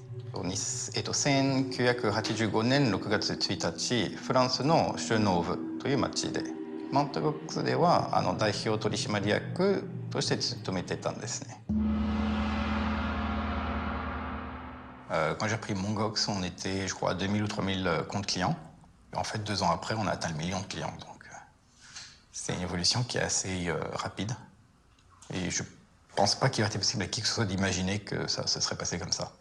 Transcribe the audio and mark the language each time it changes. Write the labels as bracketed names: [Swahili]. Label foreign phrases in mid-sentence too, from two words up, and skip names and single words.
[Japanese] 。1985 年6月1日、フランスのシュノーブという町で、マウントゴックスでは代表取締役として勤めてたんですね。 [French] Quand j'ai pris Mt. Gox, on était, je crois, à 2000 ou 3000 comptes clients. En fait, 2 ans après, on a atteint le million de clients. Donc, c'est une évolution qui est assez rapide. Et je pense pas qu'il aurait été possible à qui que ce soit d'imaginer que ça se serait passé comme ça.